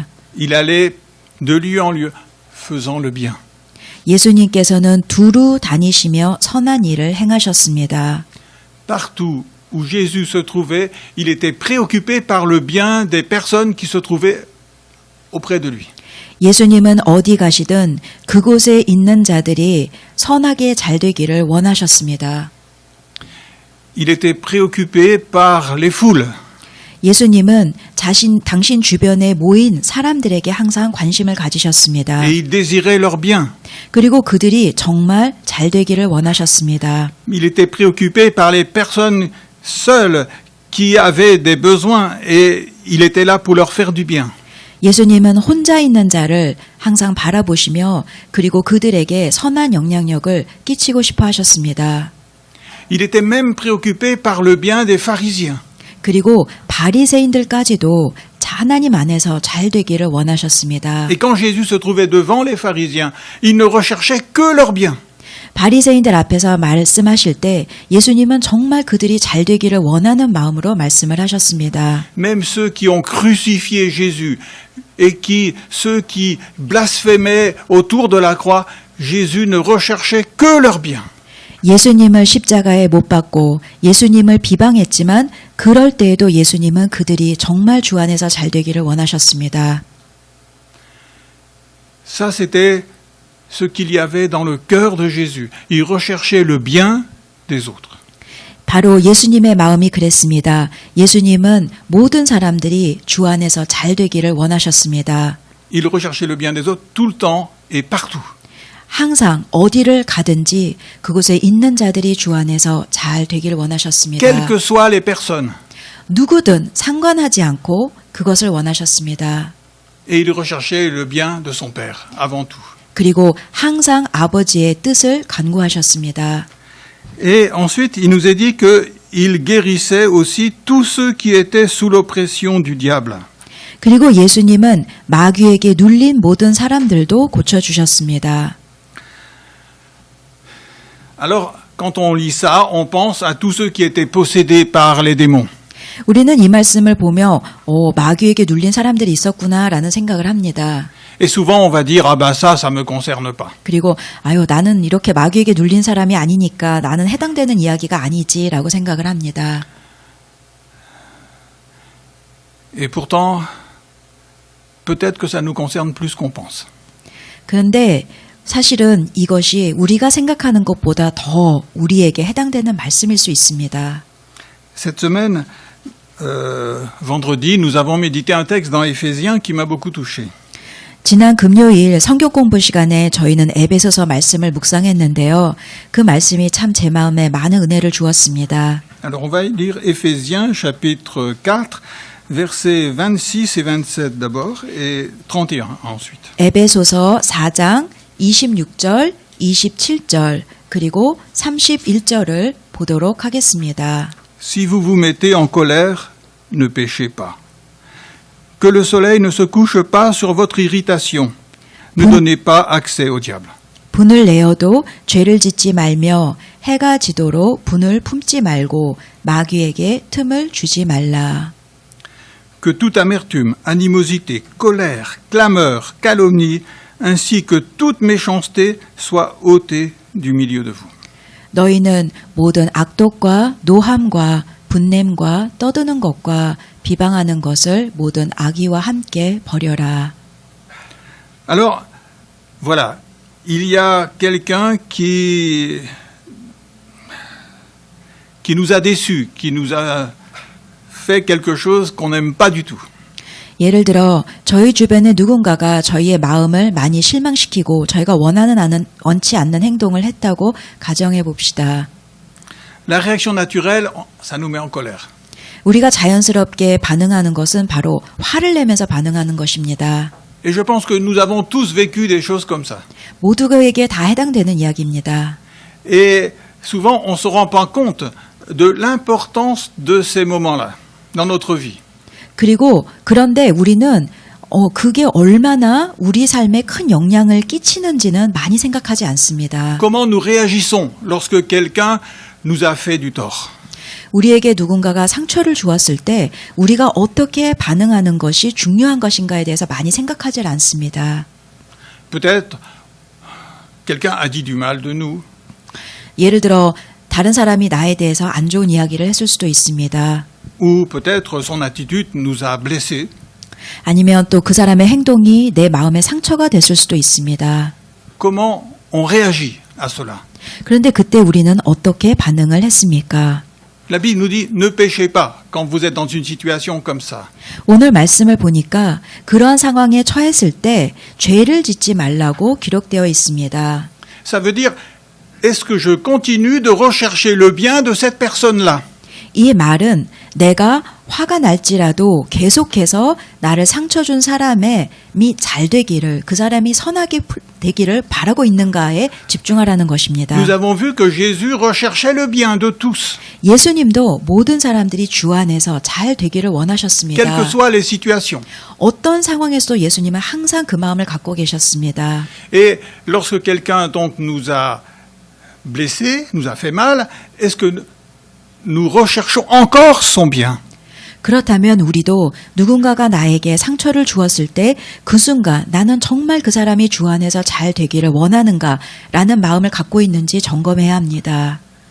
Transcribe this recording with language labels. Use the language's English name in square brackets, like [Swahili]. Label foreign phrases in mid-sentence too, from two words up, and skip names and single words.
[French] Il allait de lieu en lieu faisant le bien. [Korean] 예수님께서는 두루 다니시며 선한 일을 행하셨습니다. [French] Partout où Jésus se trouvait, il était préoccupé par le bien des personnes qui se trouvaient auprès de lui. [Korean] 예수님은 어디 가시든 그곳에 있는 자들이 선하게 잘 되기를 원하셨습니다. [French] Il était préoccupé par les foules. [Korean] 예수님은 당신 주변에 모인 사람들에게 항상 관심을 가지셨습니다. [French] Et il désirait leur bien. [Korean] 그리고 그들이 정말 잘 되기를 원하셨습니다. [French] Il était préoccupé par les personnes seules qui avaient des besoins et il était là pour leur faire du bien. [Korean] 예수님은 혼자 있는 자를 항상 바라보시며 그리고 그들에게 선한 영향력을 끼치고 싶어 하셨습니다. [French] Il était même préoccupé par le bien des pharisiens. [Korean] 그리고 바리새인들까지도 하나님 안에서 잘 되기를 원하셨습니다. [French] Et quand Jésus se trouvait devant les pharisiens, il ne recherchait que leur bien. [Korean] 바리새인들 앞에서 말씀하실 때 예수님은 정말 그들이 잘 되기를 원하는 마음으로 말씀을 하셨습니다. [French] Même ceux qui ont crucifié Jésus et ceux qui blasphémaient autour de la croix, Jésus ne recherchait que leur bien. [Korean] 예수님을 십자가에 못 박고 예수님을 비방했지만 그럴 때에도 예수님은 그들이 정말 주 안에서 잘 되기를 원하셨습니다. [French] Ça, c'était ce qu'il y avait dans le cœur de Jésus. Il recherchait le bien des autres. [Korean] 바로 예수님의 마음이 그랬습니다. 예수님은 모든 사람들이 주 안에서 잘 되기를 원하셨습니다. [French] Il recherchait le bien des autres tout le temps et partout. [Korean] 항상 어디를 가든지 그곳에 있는 자들이 주 안에서 잘 되기를 원하셨습니다. [French] Quelles que soient les personnes. [Korean] 누구든 상관하지 않고 그것을 원하셨습니다. [French] Et il recherchait le bien de son Père, avant tout. [Korean] 그리고 항상 아버지의 뜻을 간구하셨습니다. [French] Et ensuite, il nous est dit qu'il guérissait aussi tous ceux qui étaient sous l'oppression du diable. [Korean] 그리고 예수님은 마귀에게 눌린 모든 사람들도 고쳐주셨습니다. [French] Alors, quand on lit ça, on pense à tous ceux qui étaient possédés par les démons. [Korean] 우리는 이 말씀을 보며 마귀에게 눌린 사람들이 있었구나라는 생각을 합니다. [French] Et souvent, on va dire, ah ben ça me concerne pas. [Korean] 그리고 아유 나는 이렇게 마귀에게 눌린 사람이 아니니까 나는 해당되는 이야기가 아니지라고 생각을 합니다. [French] Et pourtant, peut-être que ça nous concerne plus qu'on pense. [Korean] 그런데 사실은 이것이 우리가 생각하는 것보다 더 우리에게 해당되는 말씀일 수 있습니다. [French] Cette semaine, vendredi, nous avons médité un texte dans Éphésiens qui m'a beaucoup touché. [Korean] 지난 금요일 성경 공부 시간에 저희는 에베소서 말씀을 묵상했는데요. 그 말씀이 참 제 마음에 많은 은혜를 주었습니다. [French] Alors on va lire Éphésiens chapitre 4, versets 26 et 27 d'abord et 31 ensuite. [Korean] 에베소서 4장 26절, 27절, 그리고 31절을 보도록 하겠습니다. [French] Si vous vous mettez en colère, ne péchez pas. Que le soleil ne se couche pas sur votre irritation. Ne donnez pas accès au diable. [Korean] 분을 내어도 죄를 짓지 말며 해가 지도록 분을 품지 말고 마귀에게 틈을 주지 말라. [French] Que toute amertume, animosité, colère, clameur, calomnie, ainsi que toute méchanceté soit ôtée du milieu de vous. [Korean] 너희는 모든 악독과 노함과 분냄과 떠드는 것과 비방하는 것을 모든 악의와 함께 버려라. [French] Alors, voilà, il y a quelqu'un qui nous a déçus, qui nous a fait quelque chose qu'on n'aime pas du tout. [Korean] 예를 들어 저희 주변에 누군가가 저희의 마음을 많이 실망시키고 저희가 원치 않는 행동을 했다고 가정해 봅시다. [French] La réaction naturelle, ça nous met en colère. [Korean] 우리가 자연스럽게 반응하는 것은 바로 화를 내면서 반응하는 것입니다. [French] Et je pense que nous avons tous vécu des choses comme ça. [Korean] 모두에게 다 해당되는 이야기입니다. [French] Et souvent, on ne se rend pas compte de l'importance de ces moments-là dans notre vie. [Korean] 그런데 우리는 그게 얼마나 우리 삶에 큰 영향을 끼치는지는 많이 생각하지 않습니다. [French] Comment nous réagissons lorsque quelqu'un nous a fait du tort? [Korean] 우리에게 누군가가 상처를 주었을 때 우리가 어떻게 반응하는 것이 중요한 것인가에 대해서 많이 생각하지 않습니다. [French] Peut-être quelqu'un a dit du mal de nous. [Korean] 예를 들어 다른 사람이 나에 대해서 안 좋은 이야기를 했을 수도 있습니다. [French] Ou peut-être son attitude nous a blessés. [Korean] 아니면 또 그 사람의 행동이 내 마음에 상처가 됐을 수도 있습니다. [French] Comment on réagit à cela? [Korean] 그런데 그때 우리는 어떻게 반응을 했습니까? [French] La Bible nous dit ne péchez pas quand vous êtes dans une situation comme ça. [Korean] 오늘 말씀을 보니까 그러한 상황에 처했을 때 죄를 짓지 말라고 기록되어 있습니다. [French] Ça veut dire, est-ce que je continue de rechercher le bien de cette personne-là? [Korean] 이 말은 내가 화가 날지라도 계속해서 나를 상처 준 사람이 잘 되기를, 그 사람이 선하게 되기를 바라고 있는가에 집중하라는 것입니다. [French] Nous avons vu que Jésus recherchait le bien de tous, [Korean] 예수님도 모든 사람들이 주 안에서 잘 되기를 원하셨습니다. [French] quelles que soient les situations. [Korean] 어떤 상황에서도 예수님은 항상 그 마음을 갖고 계셨습니다. [French] Et lorsque quelqu'un donc nous a blessés, nous a fait mal, est-ce que nous recherchons encore son bien? [Korean] 그렇다면 우리도 누군가가 나에게 상처를 주었을 때 그 순간 나는 정말 그 사람이 주 안에서 잘 되기를 원하는가라는 마음을 갖고 있는지 점검해야 합니다.